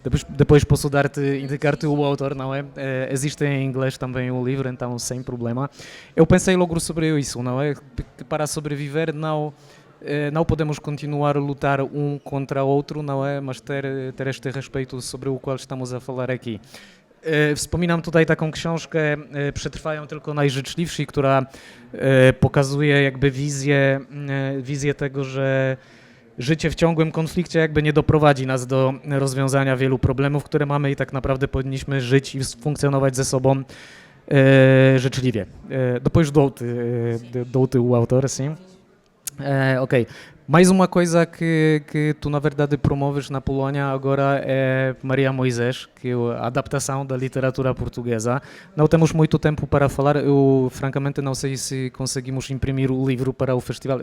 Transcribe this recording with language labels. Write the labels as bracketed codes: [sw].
[pt] Depois posso indicar-te o autor, não é? Existe em inglês também o livro, então sem problema. Eu pensei logo sobre isso, não é? Que para sobreviver não podemos continuar a lutar um contra o outro, não é? Mas ter este respeito sobre o qual estamos a falar aqui. [pl] Wspominam tutaj taką książkę Przetrwają tylko najżyczliwsi, która pokazuje jakby wizję tego, że życie w ciągłym konflikcie jakby nie doprowadzi nas do rozwiązania wielu problemów, które mamy, i tak naprawdę powinniśmy żyć i funkcjonować ze sobą życzliwie. [pt] Depois dou-te o autor, sim. Ok. Mais uma coisa que tu, na verdade, promoves na Polônia agora é Maria Moisés, que é a adaptação da literatura portuguesa. Não temos muito tempo para falar. Eu, francamente, não sei se conseguimos imprimir o livro para o festival.